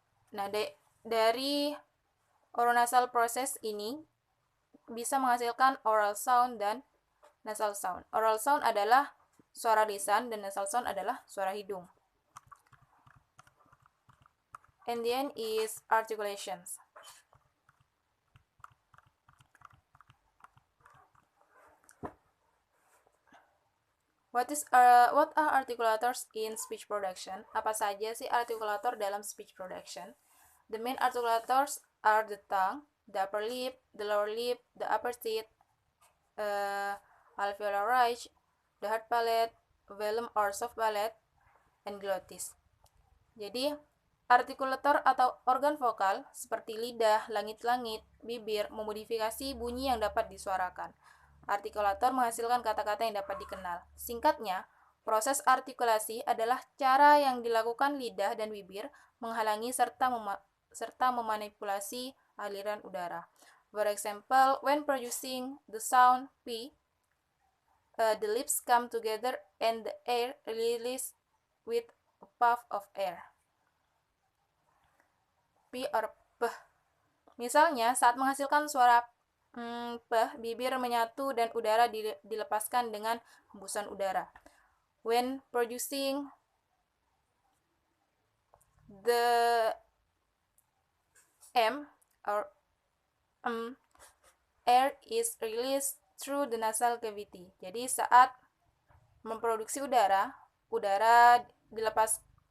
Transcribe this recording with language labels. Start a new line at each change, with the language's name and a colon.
Indonesian: Nah, dari oronasal process ini bisa menghasilkan oral sound dan nasal sound. Oral sound adalah suara lisan dan nasal sound adalah suara hidung.
English: And the end is articulations. What are articulators in speech production?
Indonesian: Apa saja sih artikulator dalam
English: speech production? The main articulators are the tongue, the upper lip, the lower lip, the upper teeth, alveolar ridge, the hard palate, velum or soft palate, and glottis.
Indonesian: Jadi, artikulator atau organ vokal seperti lidah, langit-langit, bibir memodifikasi bunyi yang dapat disuarakan. Artikulator menghasilkan kata-kata yang dapat dikenal. Singkatnya, proses artikulasi adalah cara yang dilakukan lidah dan bibir menghalangi serta memanipulasi aliran udara.
English: For example, when producing the sound P, the lips come together and the air releases with a puff of air. P or P.
Indonesian: Misalnya, saat menghasilkan suara P, bibir menyatu dan udara dilepaskan dengan hembusan udara.
English: When producing the M or air is released through the nasal cavity.
Indonesian: Jadi saat memproduksi udara dilepas.